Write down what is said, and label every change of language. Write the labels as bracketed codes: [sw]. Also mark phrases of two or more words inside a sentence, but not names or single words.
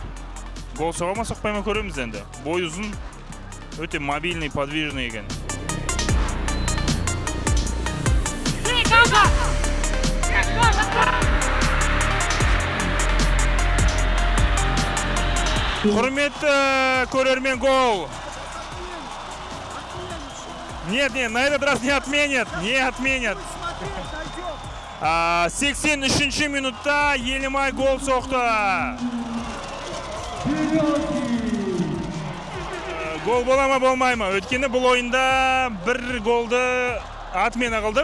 [kk] Гол соға ма соқпай ма көреміз енді. Бой ұзын, өте [ru] мобильный, подвижный [kk] екен. Құрметті көрермен, гол. [ru] Нет, на этот раз не отменят. [kk] 83-ші минутта Елімай гол соқты. Гол бола ма, болмай ма? Өткені бұл ойында бір голды атмена қылды.